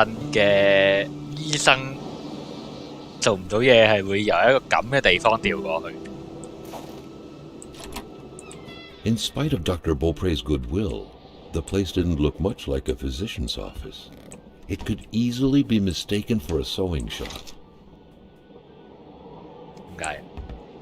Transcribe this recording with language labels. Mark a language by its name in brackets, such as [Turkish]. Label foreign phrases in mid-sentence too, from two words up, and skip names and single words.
[Cantonese] 嘅醫生做唔到嘢，係會由一個咁嘅地方調過去？ [English] In spite of Dr. Beaupre's goodwill, the place didn't look much like a physician's office. It could easily be mistaken for a sewing shop. [Cantonese] 點解？